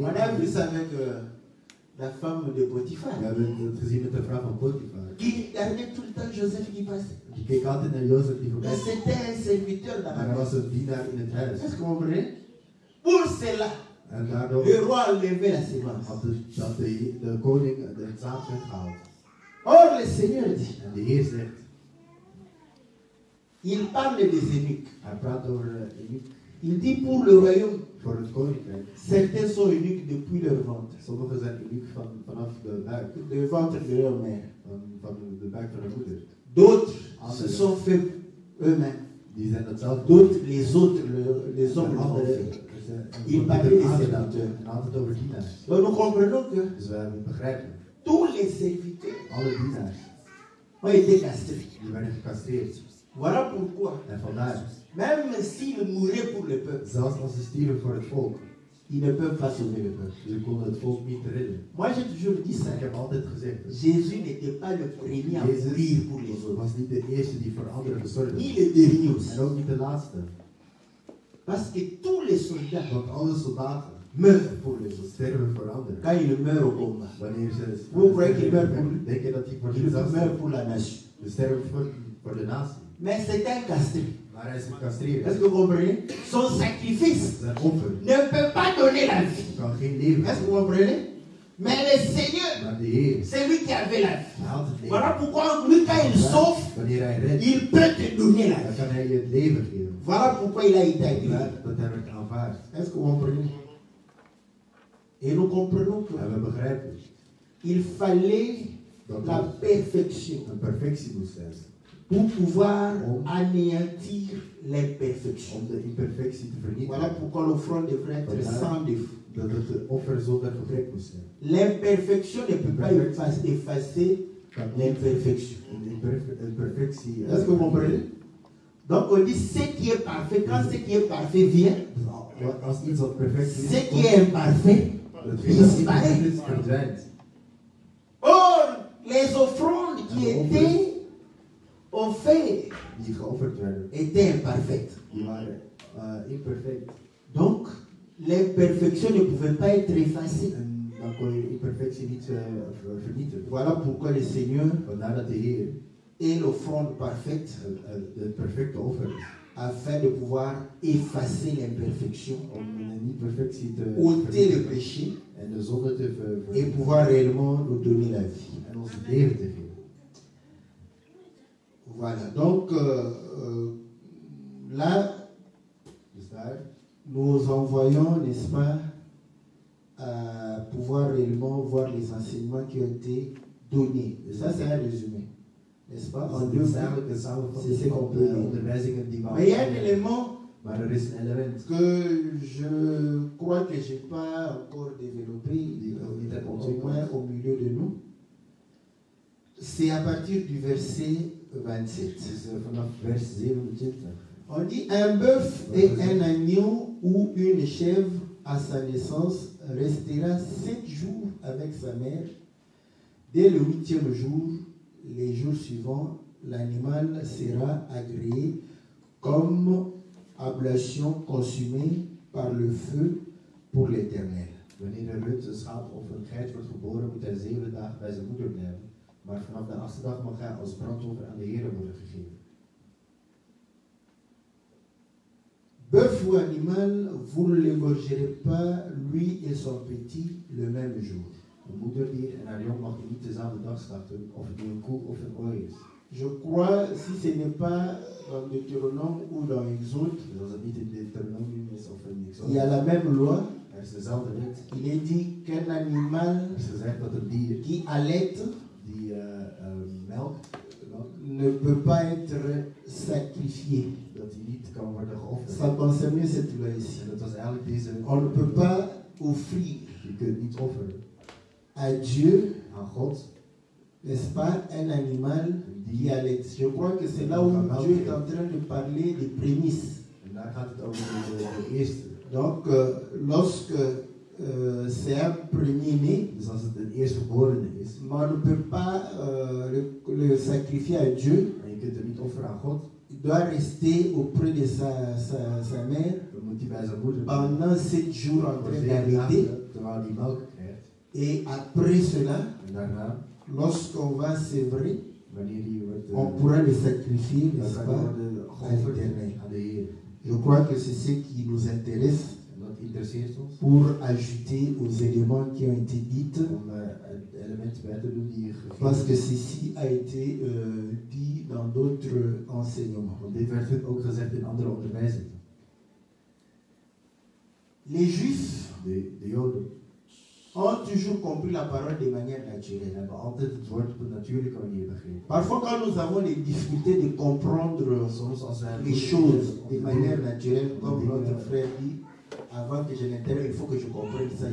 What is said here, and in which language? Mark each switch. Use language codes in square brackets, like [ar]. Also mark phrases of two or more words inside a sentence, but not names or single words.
[fr] On a vu [nl] weer. [fr] ça avec la femme de Potiphar, [nl] We hebben het gezien met de vrouw van Potifar. [fr] qui regardait tout le temps Joseph qui passait. [nl] Die keek altijd naar Jozef die voorbij [fr] Mais [nl] kwam. [fr] c'était un serviteur dans [nl] Maar [fr] la [nl] hij [fr] maison. [nl] was een dienaar in het huis. [fr] Est-ce que vous comprenez? Pour cela, [nl] En daardoor [fr] le roi a levé la sémence. [nl] had de koning de zaad weggehaald. [fr] Or, le Seigneur dit, [nl] En de Heer zegt, [fr] il parle des eunuques. [nl] hij praat over eunuch [fr] Il dit pour le royaume, [nl] voor het koninkrijk. [fr] certains sont eunuques depuis leur ventre, [nl] Sommigen zijn eunuch vanaf de buik, [fr] le ventre de leur mère. [nl] van de buik van de moeder. [fr] D'autres se sont fait eux-mêmes. [nl] Die zijn dat zelf. [fr] D'autres, les autres, les hommes l'ont [nl] Anderen, [fr] fait. Il parlait des serviteurs. [nl] en altijd over dienaars. [fr] Donc nous comprenons que [nl] Dus wij begrijpen, [fr] tous les serviteurs [nl] alle dienaars, [fr] ont été castrés. [nl] die werden gecastreerd. [fr] Voilà pourquoi, [nl] En vandaar, [fr] même s'ils mouraient pour le peuple, [nl] zelfs als ze stierven voor het volk, [fr] ils ne peuvent pas sauver le peuple. [nl] ze konden het volk niet redden. [fr] Moi, j'ai toujours dit ça. [nl] Ik heb altijd gezegd, [fr] Jésus n'était pas le premier à mourir [nl] Jezus [fr] pour les autres, [nl] was niet de eerste die voor anderen gezorgd [fr] ni [nl] heeft. [fr] le dernier aussi. [nl] En ook niet de laatste. [fr] Parce que tous les soldats [nl] Want alle soldaten [fr] meurent pour les autres. [nl] sterven voor anderen. [fr] Quand ils meurent au combat, [nl] Wanneer ze [fr] Vous croyez qu'ils meurent pour lui? [nl] denk je dat die voor [fr] ils [nl] zichzelf [fr] meurent [nl] sterven? [fr] pour la nation. [nl] Ze sterven voor de natie. [fr] Mais c'est un castré. [nl] Maar hij is gecastreerd. [fr] Est-ce que vous comprenez? Son sacrifice [nl] Zijn offer [fr] ne peut pas donner la vie. [nl] kan geen leven [fr] Est-ce que [nl] geven. [fr] vous comprenez? Mais le Seigneur, [nl] Maar de Heer, [fr] c'est lui qui avait la vie. [nl] hij had het leven. [fr] Voilà pourquoi lui, quand il sauve, [nl] Wanneer hij redt, [fr] il peut te donner la [nl] dan [fr] vie. [nl] kan hij je het leven geven. [fr] Voilà pourquoi il a été agréé. [nl] Dat hij werd aanvaard. [fr] Est-ce que vous comprenez? Et nous comprenons [nl] En we begrijpen [fr] qu'il fallait [nl] dat [fr] la [nl] het [fr] perfection [nl] een perfectie moest zijn. [fr] pour pouvoir anéantir l'imperfection. [nl] Om de imperfectie te vernietigen. [fr] Voilà pourquoi l'offrande devrait être sans défaut. [nl] Dat het offer zonder gebrek moest zijn. [fr] L'imperfection ne peut pas effacer [nl] gaat niet [fr] l'imperfection. [nl] een perfectie. [fr] Est-ce que vous comprenez? Donc on dit ce qui est parfait, quand ce qui est parfait vient, [nl] Als iets wat perfect is, [fr] ce qui est imparfait disparaît. [nl] Verdwijnt. [fr] Or, les offrandes qui étaient offertes [nl] Die geofferd werden, [fr] étaient imparfaites. [nl] die waren imperfect. [fr] Donc, l'imperfection ne pouvait pas être effacée. [nl] En dan kon je imperfectie niet vernietigen. [fr] Voilà pourquoi le Seigneur [nl] Vandaar dat de Heer [fr] est l'offrande parfaite [nl] de perfecte offer is. [fr] afin de pouvoir effacer l'imperfection, [nl] Om een niet-perfectie te [fr] ôter le péché [nl] en de zonde te [fr] et pouvoir réellement nous donner la vie. [nl] en ons het leven te geven. [fr] Voilà, donc là, [nl] Dus daar [fr] nous envoyons, n'est-ce pas, pouvoir réellement voir les enseignements qui ont été donnés. Et ça, c'est un résumé. N'est-ce pas? En deux [nl] is [fr] mots. [nl] eigenlijk een samenvatting [fr] C'est [nl] van [fr] qu'on [nl] de [fr] peut lire. [nl] onderwijzingen die we [fr] Mais il y a un élément [nl] Maar er is een element [fr] que je crois que je n'ai pas encore développé, au moins au milieu de nous. C'est à partir du verset 27. [nl] dus vanaf vers 27. [fr] On dit un bœuf et un agneau ou une chèvre à sa naissance restera 7 jours avec sa mère. Dès le 8e jour, les jours suivants, l'animal sera agréé comme ablation consumée par le feu pour l'Éternel. [nl] Wanneer een rund, een schaap of een geit wordt geboren, moet hij 7 dagen bij zijn moeder blijven. Maar vanaf de 8e dag mag hij als brandoffer aan de Heer worden gegeven. [fr] Bœuf ou animal, vous ne l'égorgerez pas, lui et son petit, le même jour. [nl] Een moederdier en haar jong mag je niet dezelfde dag slachten, of het nu een koe of een ooi is. [fr] Je crois, si ce n'est pas dans Deutéronome ou dans Exode, [nl] Dus als het niet in Deuteronomium is of in [fr] il y a [nl] Exode, [fr] la même loi. [nl] er is dezelfde wet. [fr] Il est dit qu'un animal [nl] Er is gezegd dat een dier [fr] qui allait [nl] die melk, [fr] ne peut pas être sacrifié. [nl] dat die niet kan worden geofferd. [fr] Ça concerne cette loi ici. [nl] En dat was eigenlijk deze wet. [fr] On ne peut pas offrir [nl] Je kunt niet offeren [fr] à Dieu, [nl] aan God, [fr] n'est-ce pas, un animal qui allait. Je crois que c'est là où Dieu est en train de parler des prémices. [nl] en daar gaat het over de eerste. [fr] Donc, lorsque c'est un premier-né, [nl] Dus als het een eerstgeborene is, [fr] mais on ne peut pas le sacrifier à Dieu. [nl] en je kunt hem niet offeren aan God, [fr] Il doit rester auprès de sa mère [nl] dan moet hij bij zijn moeder [fr] pendant 7 jours en [nl] voor [fr] train [nl] 7 [fr] d'allaiter. [nl] dagen, terwijl hij melk krijgt. [fr] Et après cela, [nl] En daarna, [fr] lorsqu'on va sévrer, [nl] wanneer hij wordt, [fr] on pourra le sacrifier, [nl] dan [fr] n'est-ce [nl] kan [fr] pas, [nl] hij worden [fr] à [nl] geofferd [fr] l'Éternel. [nl] aan de Heer. [fr] Je crois que c'est ce qui nous intéresse [nl] En dat interesseert ons [fr] pour ajouter aux éléments qui ont été dits, [nl] om het element bij te doen die je [fr] parce que [nl] gegeven [fr] ceci a été dit dans d'autres enseignements. [nl] Want dit werd ook gezegd in andere onderwijzingen. [fr] Les Juifs [nl] De Joden [fr] ont toujours compris la parole de manière naturelle. [nl] hebben altijd het woord op een natuurlijke manier begrepen. [fr] Parfois, quand nous avons les difficultés de comprendre [nl] Soms als wij [fr] les choses de manière naturelle, comme notre frère dit, avant que je n'intervienne, il faut que je comprenne ça.